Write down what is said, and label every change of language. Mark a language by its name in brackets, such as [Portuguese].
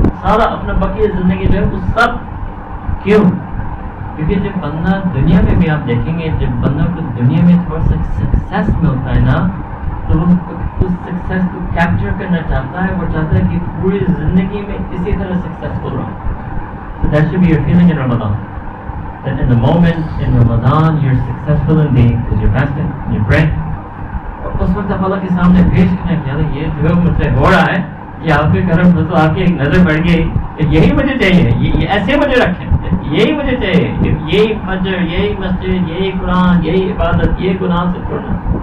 [Urdu] سارا اپنا بقیہ زندگی جو ہے وہ سب کیوں؟ کیونکہ جب بندہ دنیا میں بھی آپ دیکھیں گے، جب بندہ کو دنیا میں تھوڑا سا سکسیس ملتا ہے نا تو وہ اس سکسیس کو کیپچر کرنا چاہتا ہے. وہ چاہتا ہے کہ پوری زندگی میں اسی طرح سکسیسفل رہوں. [English] So that should be your feeling in Ramadan. That in the moment in Ramadan you're successful indeed because you're fasting, you're praying. [Urdu] اور اس وقت اللہ کے سامنے پیش کرنا کہ یہ جو مجھ سے ہو رہا ہے یہ آپ کے کرم سے تو آپ کی ایک نظر پڑ گئی، یہی مجھے چاہیے، یہ ایسے مجھے رکھیں، یہی مجھے چاہیے، یہی فجر، یہی مسجد، یہی قرآن، یہی عبادت، یہ گناہ سے چھوڑنا.